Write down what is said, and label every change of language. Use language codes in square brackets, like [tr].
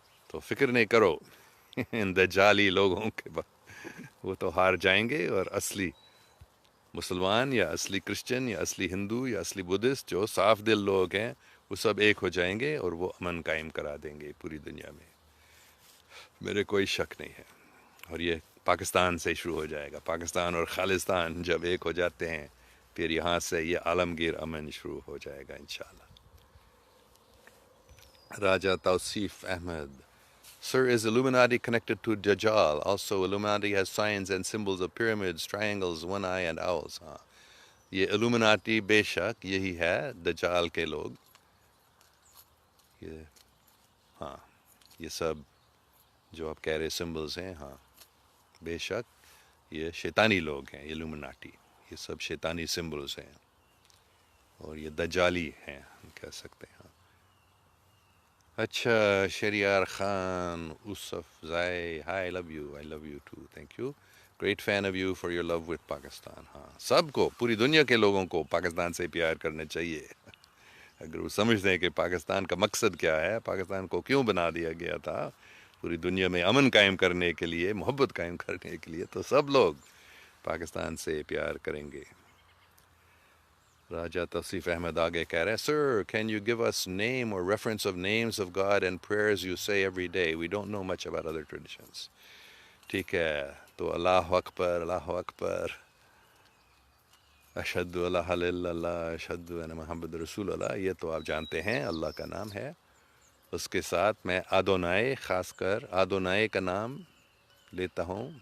[ur] تو فکر نہیں کرو ان دجالی لوگوں کے وہ تو ہار جائیں گے، اور اصلی مسلمان یا اصلی کرسچن یا اصلی ہندو یا اصلی بدھسٹ جو صاف دل لوگ ہیں وہ سب ایک ہو جائیں گے اور وہ امن قائم کرا دیں گے پوری دنیا میں. میرے کوئی شک نہیں ہے. اور یہ پاکستان سے شروع ہو جائے گا. پاکستان اور خالستان جب ایک ہو جاتے ہیں پھر یہاں سے یہ عالمگیر امن شروع ہو جائے گا انشاءاللہ. [en] Raja Tauseef Ahmed: Sir, is Illuminati connected to Dajjal? Also, Illuminati has signs and symbols of pyramids, triangles, one eye and owls. [ur] ہاں یہ Illuminati بے شک یہی ہے دجال کے لوگ. یہ ہاں یہ سب جو آپ کہہ رہے سمبلز ہیں، ہاں بے شک یہ شیطانی لوگ ہیں. Illuminati یہ سب شیطانی سمبلز ہیں اور یہ دجالی ہیں ہم کہہ سکتے ہیں. [en] اچھا Shahryar Khan Asafzai, hi love you, I love you too, thank you, great fan of you for your love with Pakistan. [ur] ہاں سب کو، پوری دنیا کے لوگوں کو پاکستان سے پیار کرنا چاہیے. اگر وہ سمجھتے ہیں کہ پاکستان کا مقصد کیا ہے، پاکستان کو کیوں بنا دیا گیا تھا، پوری دنیا میں امن قائم کرنے کے لیے، محبت قائم کرنے کے لیے، تو سب لوگ پاکستان سے پیار کریں گے. [en] Raja Tauseef Ahmed [ur] آگے کہہ رہے ہیں: [en] Sir, can you give us name or reference of names of God and prayers you say every day? We don't know much about other traditions. [ur] ٹھیک ہے، تو [ar] اللہ اکبر، اللہ اکبر، اشہد اللہ الا اللہ، اشہد ان محمد رسول اللہ، [ur] یہ تو آپ جانتے ہیں اللہ کا نام ہے. اس کے ساتھ میں آدونائے، خاص کر آدونائے کا نام لیتا ہوں.